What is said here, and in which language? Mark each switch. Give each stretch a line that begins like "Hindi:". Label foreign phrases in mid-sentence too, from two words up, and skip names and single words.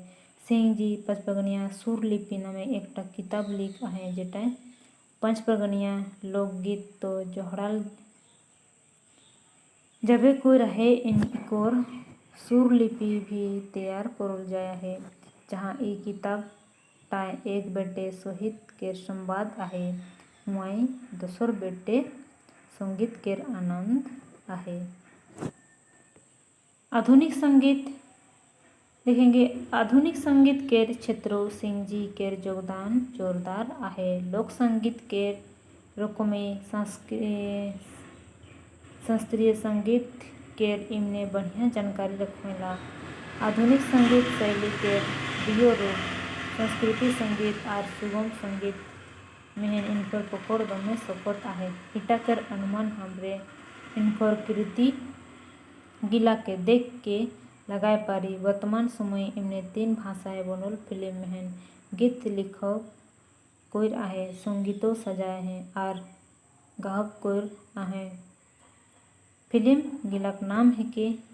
Panchpargania: सिंह जी पंचपरगनिया सुर लिपि नामे एकटा किताब लिख आहे, जेटा पंचपरगनिया लोकगीत तो जोहड़ाल जबे कोई रहे इनकोर सुर लिपि भी तैयार करल जाए है। जहाँ ई किताब टाई एक बेटे शहीद केर संवाद आहे, मुआई दोसर बेटे संगीत केर आनंद आहे।
Hindi: आधुनिक संगीत देखेंगे।
Panchpargania: आधुनिक संगीत केर क्षेत्रों सिंह जी केर योगदान जोरदार आहे। लोक संगीत केर रकमे शास्त्रीय संगीत केर इमने बढ़िया जानकारी रखेला। आधुनिक संगीत शैली केर दियो रूप संस्कृति संगीत और सुगम संगीत में इनकर पकड़ दमे सकत आहे। इटा कर अनुमान हमरे इनकर कृति गिला के देख के लगाए पारी। वर्तमान समय इमने 3 भाषाएं बनल फिल्म में गीत लिखक कोई आहे, संगीतो सजाए हैं और गाहक कोई आहे। फिल्म गिलाक नाम है के